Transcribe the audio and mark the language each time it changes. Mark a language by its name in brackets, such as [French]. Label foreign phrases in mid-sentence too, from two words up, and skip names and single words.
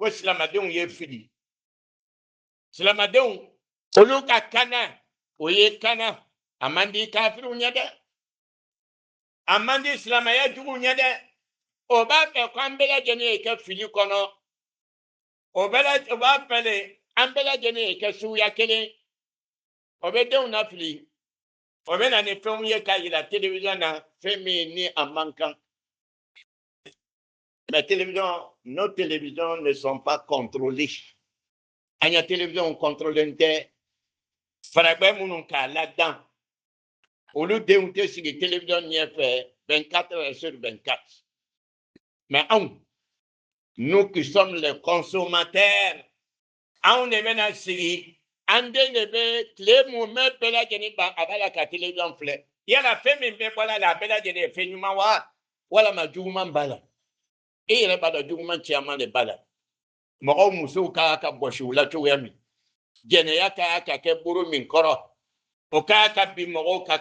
[Bambara] silamɛdenw ye fili silamɛdenw olu ka kana o ye kana a man di kafiriw ɲɛ dɛ a man di silamɛya jugu ɲɛ dɛ o b'a fɛ ko an bɛɛ lajɛlen ye kɛ fili kɔnɔ o b'a fɛ de an bɛɛ lajɛlen ye kɛ suguya kelen o bɛ denw na fili o bɛ na ni fɛnw ye k'a yira télévision na fɛn min ni a man kan [French] mais télévision nos télévisions ne sont pas contrôlées [Bambara] an ya [French] télévision contrôlée [Bambara] tɛ faragbɛ minnu k'a ladan olu denw tɛ sigi télévision ɲɛfɛ [French] 24 heures sur 24 [Bambara] mais anw [French] nous qui sommes les consommateurs [Bambara] anw de bɛna sigi an den de bɛ tile mun bɛ bɛɛ lajɛlen ban a b'a la ka télévision filɛ yala fɛn min bɛ bɔra la a bɛɛ lajɛlen ye fɛn ɲuman wa walama juguman b'a la e yɛrɛ b'a dɔn juguman caman de b'a la mɔgɔw musow ka bɔsi u la cogoya min jɛnɛya ka kɛ buru min kɔrɔ o ka bin mɔgɔw ka